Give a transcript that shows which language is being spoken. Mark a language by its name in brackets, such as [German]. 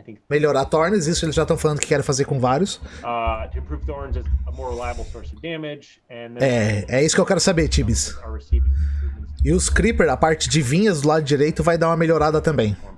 [Portuguese] Melhorar Thorns, isso eles já estão falando que querem fazer com vários. [English] To improve Thorns as a more reliable source of damage. [Portuguese] É isso que eu quero saber, Tibis. E os Creeper, a parte de vinhas do lado direito, vai dar uma melhorada também.